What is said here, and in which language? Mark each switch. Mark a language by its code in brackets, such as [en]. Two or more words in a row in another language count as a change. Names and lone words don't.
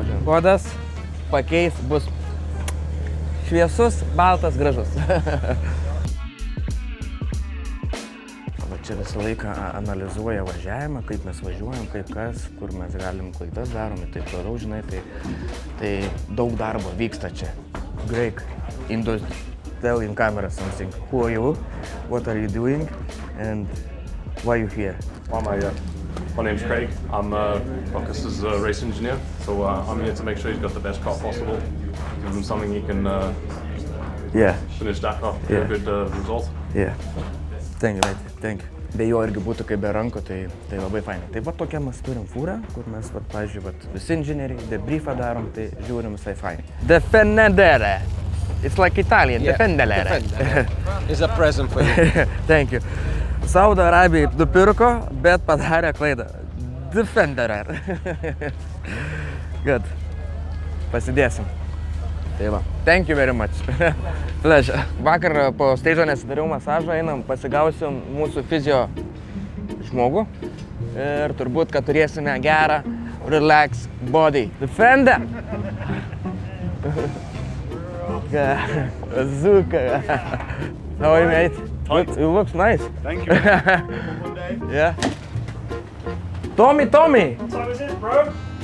[lt] Kodas pakeis, bus šviesus, baltas, gražus. Čia visą laiką analizuoja važiavimą, kaip mes važiuojam, kaip kas, kur mes galim klaidas darom ir taip toliau, žinai, tai daug darbo vyksta čia. [en] Greik, Indus, tell in camera something. Who are you? What are you doing? And why are you here? My name's Craig. I'm Bacchus's race engineer, so I'm here to make sure he's got the best car possible. Give him something he can finish Dakar with a good result. Yeah. Thank you, mate. Thank you. [lt] Be jo irgi būtų kaip be ranko, tai labai fainai. Tai va tokią mes turim fūrą, kur mes, pavyzdžiui, visi inžinieriai debriefą darom, tai žiūrim visai fainai. [en] Defendere. It's like Italian, Defendere. It's a present for you. Thank you. [lt] Saudo Arabijai nupirko, bet padarė klaidą. [en] Defendere. Good. [lt] Pasidėsim. Tai va. [en] Thank you very much. Pleasure. [lt] Vakar po steidžo nesidariau masažą, einam, pasigausim mūsų fizio žmogų ir turbūt, kad turėsime gerą [en] relax body. Defender! Zuka! How are you, mate? Good. You look nice. Thank you. Yeah. Tommy! What time is it, bro?